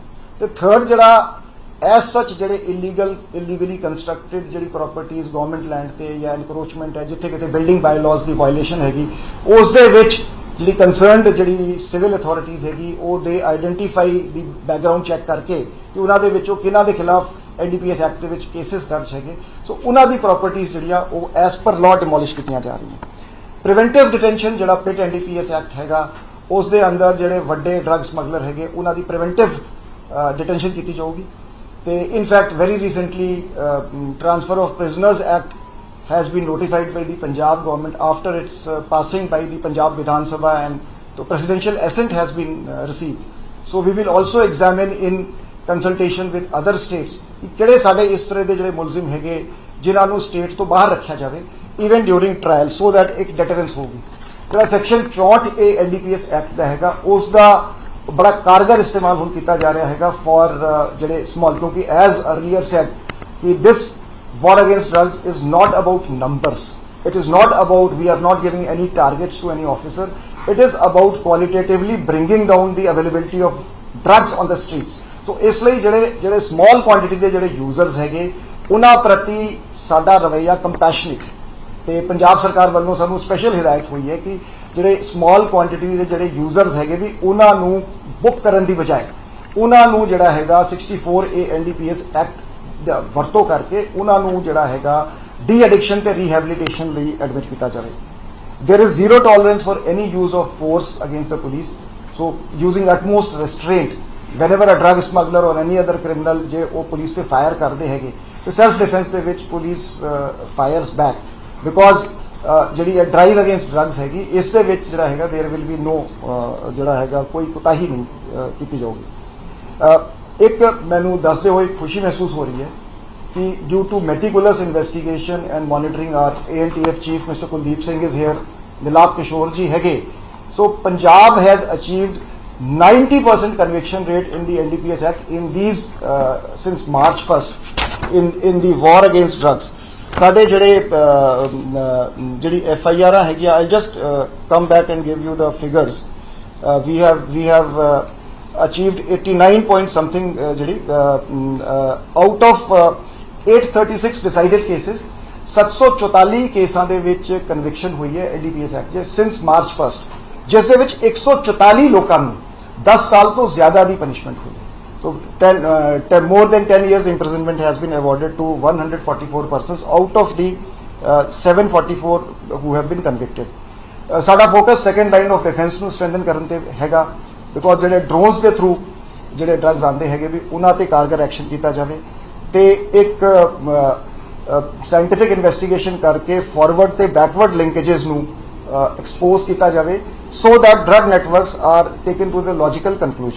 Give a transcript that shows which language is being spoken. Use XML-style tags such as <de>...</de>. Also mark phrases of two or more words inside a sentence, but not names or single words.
<pa>ਤੇ ਥਰਡ ਜਿਹੜਾ</pa> <en>as such</en> <pa>ਜਿਹੜੇ</pa> <en>illegally constructed</en> <pa>ਜਿਹੜੀ ਪ੍ਰਾਪਰਟੀਆਂ</pa> <en>government land</en> <pa>ਤੇ ਜਾਂ ਇਨਕਰੋਚਮੈਂਟ ਹੈ ਜਿੱਥੇ ਕਿਤੇ</pa> <en>building bylaws</en> <pa>ਦੀ ਵਾਇਓਲੇਸ਼ਨ ਹੈਗੀ ਉਸ ਦੇ ਵਿੱਚ ਜਿਹੜੀ ਕੰਸਰਨਡ ਜਿਹੜੀ</pa> <en>civil authorities</en> <pa>ਹੈਗੀ ਉਹ ਦੇ ਆਈਡੈਂਟੀਫਾਈ ਦੀ</pa> <en>background check</en> <pa>ਕਰਕੇ ਕਿ ਉਹਨਾਂ ਦੇ ਵਿੱਚੋਂ ਕਿਹਨਾਂ ਦੇ ਖਿਲਾਫ NDPS ਐਕਟ ਦੇ ਵਿੱਚ ਕੇਸਿਸ ਦਰਜ ਹੈਗੇ ਸੋ ਉਹਨਾਂ ਦੀ ਪ੍ਰਾਪਰਟੀਆਂ ਜਿਹੜੀਆਂ ਉਹ</pa> <en>as per law demolish</en> <pa>ਕੀਤੀਆਂ ਜਾ ਰਹੀਆਂ।</pa> <en>preventive detention</en> <pa>ਜਿਹੜਾ ਪਿਟ NDPS ਐਕਟ ਹੈਗਾ ਉਸ ਦੇ ਅੰਦਰ ਜਿਹੜੇ ਵੱਡੇ</pa> <en>drug smuggler</en> <pa>ਹੈਗੇ ਉਹਨਾਂ ਦੀ</pa> <en>preventive detention</en> <pa>ਕੀਤੀ ਜਾਊਗੀ।</pa> <en>ਤੇ in fact very recently Transfer of Prisoners Act has been notified by the Punjab government after its passing by the Punjab Vidhan Sabha and the presidential assent has been received. So we will also examine in consultation with other states</en> <pa>ਕਿ ਕਿਹੜੇ ਸਾਡੇ ਇਸ ਤਰ੍ਹਾਂ ਦੇ ਜਿਹੜੇ ਮੁਲਜ਼ਮ ਹੈਗੇ ਜਿਨ੍ਹਾਂ ਨੂੰ ਸਟੇਟ ਤੋਂ ਬਾਹਰ ਰੱਖਿਆ ਜਾਵੇ</pa> <en>even during trial so that</en> <pa>ਇੱਕ ਡਿਟਰੈਂਸ ਹੋਊਗੀ। ਜਿਹੜਾ ਸੈਕਸ਼ਨ 64A NDPS ਐਕਟ ਦਾ ਹੈਗਾ ਉਸ ਦਾ ਬੜਾ ਕਾਰਗਰ ਇਸਤੇਮਾਲ ਹੁਣ ਕੀਤਾ ਜਾ ਰਿਹਾ ਹੈਗਾ ਫॉर ਜਿਹੜੇ ਸਮਾਲ ਕਿਉਂਕਿ</pa> <en>as earlier said</en> <pa>ਕਿ</pa> <en>this war against drugs is not about numbers. It is not about we are not giving any targets to any officer. It is about qualitatively bringing down the availability of drugs on the streets.</en> <pa>So isliye ਜਿਹੜੇ</pa> <en>small quantity</en> <pa>ਦੇ ਜਿਹੜੇ users ਹੈਗੇ ਉਹਨਾਂ ਪ੍ਰਤੀ ਸਾਡਾ ਰਵੱਈਆ compassionate ਤੇ ਪੰਜਾਬ ਸਰਕਾਰ ਵੱਲੋਂ ਸਾਨੂੰ ਸਪੈਸ਼ਲ ਹਿਦਾਇਤ ਹੋਈ ਹੈ ਕਿ ਜਿਹੜੇ</pa> <en>small quantity</en> <pa>ਦੇ ਜਿਹੜੇ users ਹੈਗੇ ਵੀ ਉਹਨਾਂ ਨੂੰ ਬੁੱਕ ਕਰਨ ਦੀ ਬਜਾਏ ਉਹਨਾਂ ਨੂੰ ਜਿਹੜਾ ਹੈਗਾ 64A NDPS ਐਕਟ ਵਰਤੋਂ ਕਰਕੇ ਉਹਨਾਂ ਨੂੰ ਜਿਹੜਾ ਹੈਗਾ</pa> <en>de-addiction</en> <pa>ਤੇ ਰੀਹੈਬਿਲਿਟੇਸ਼ਨ ਲਈ ਐਡਮਿਟ ਕੀਤਾ ਜਾਵੇ।</pa> <en>There is zero tolerance for any use of force against the police. So using utmost restraint whenever a drug smuggler or any other criminal</en> <pa>ਜੇ ਉਹ ਪੁਲਿਸ ਤੇ ਫਾਇਰ ਕਰਦੇ ਹੈਗੇ ਤੇ</pa> <en>self defence</en> <pa>ਦੇ ਵਿੱਚ</pa> <en>police fires back because</en> <pa>ਜਿਹੜੀ ਇਹ</pa> <en>drive against drugs</en> <pa>ਹੈਗੀ ਇਸ ਦੇ ਵਿੱਚ ਜਿਹੜਾ ਹੈਗਾ</pa> <en>there will be no</en> <pa>ਜਿਹੜਾ ਹੈਗਾ ਕੋਈ ਕੁਤਾਹੀ ਨਹੀਂ ਕੀਤੀ ਜਾਊਗੀ। ਇੱਕ ਮੈਨੂੰ ਦੱਸਦੇ ਹੋਏ ਖੁਸ਼ੀ ਮਹਿਸੂਸ ਹੋ ਰਹੀ ਹੈ ਕਿ</pa> <en>due to meticulous investigation and monitoring our ANTF chief Mr. Kuldeep Singh is here, Nilab Kishore ji ਹੈਗੇ so Punjab has achieved 90% conviction rate in the NDPS Act in these since March 1st in the war against drugs।</en> <pa>ਸਾਡੇ ਜਿਹੜੇ ਜਿਹੜੀ FIR ਹੈਗੀ</pa> <en>I'll just come back and give you the figures। we have achieved 89 point something out of 836 decided cases</en> <pa>744 ਕੇਸਾਂ ਦੇ ਵਿੱਚ ਕਨਵਿਕਸ਼ਨ ਹੋਈ ਹੈ NDPS ਐਕਟ ਦੇ</pa> <en>since March 1st</en> <pa>ਜਿਸ ਦੇ ਵਿੱਚ 144 ਲੋਕਾਂ ਨੂੰ 10 ਸਾਲ ਤੋਂ ਜ਼ਿਆਦਾ ਦੀ ਪਨਿਸ਼ਮੈਂਟ ਹੋਈ ਹੈ।</pa> <en>So more than 10 years imprisonment has been awarded to 144 persons out of the 744 who have been convicted।</en> <pa>ਸਾਡਾ ਫੋਕਸ</pa> <en>second line of defence</en> <pa>ਨੂੰ ਸਟਰੈਂਥਨ ਕਰਨ ਤੇ ਹੈਗਾ ਬਿਕੋਜ਼ ਜਿਹੜੇ ਡਰੋਨਸ ਦੇ ਥਰੂ ਜਿਹੜੇ ਡਰੱਗਸ ਆਉਂਦੇ ਹੈਗੇ ਵੀ ਉਹਨਾਂ ਤੇ ਕਾਰਗਰ ਐਕਸ਼ਨ ਕੀਤਾ ਜਾਵੇ ਤੇ ਇੱਕ</pa> <en>scientific investigation</en> <pa>ਕਰਕੇ ਫਾਰਵਰਡ ਤੇ</pa> <en>backward linkages</en> <pa>ਨੂੰ ਐਕਸਪੋਜ਼ ਕੀਤਾ ਜਾਵੇ</pa> <en>so that drug networks are taken to the logical conclusion.</en>